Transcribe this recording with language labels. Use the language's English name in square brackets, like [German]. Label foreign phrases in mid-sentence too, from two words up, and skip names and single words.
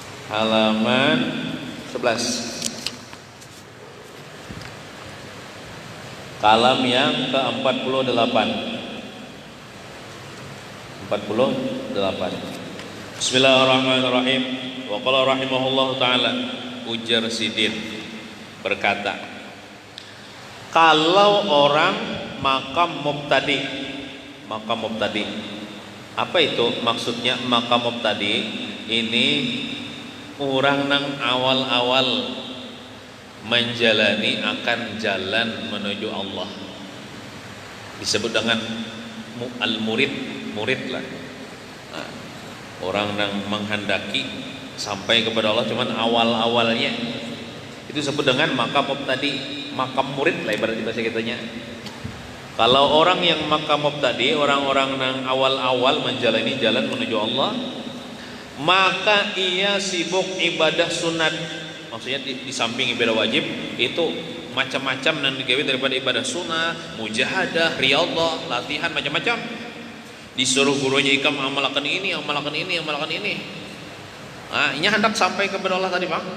[Indonesian] halaman 11. Kalam yang ke-48. 48. [Arabic] بسم الله الرحمن الرحيم. وقال رحمه الله تعالى, [Banjar] ujar Sidin berkata, kalau orang [Arabic] مقام مبتدئ, [Banjar] apa itu maksudnya [Arabic] مقام مبتدئ? [Banjar] Ini orang nang awal-awal menjalani akan jalan menuju Allah, disebut dengan murid lah. Nah, orang yang menghendaki sampai kepada Allah cuman awal-awalnya, itu disebut dengan [Arabic] مقام مبتدئ, [Banjar] makam murid lah ibarat bahasa kitanya. Kalau orang yang [Arabic] مقام مبتدئ, [Banjar] orang-orang yang awal-awal menjalani jalan menuju Allah, maka ia sibuk ibadah sunat. Maksudnya di samping ibadah wajib itu macam-macam yang digawe daripada ibadah sunnah, mujahadah, riyadhah, latihan macam-macam. Disuruh gurunya ikam amalkan ini. Nah, ini hendak sampai kepada Allah tadi, Bang.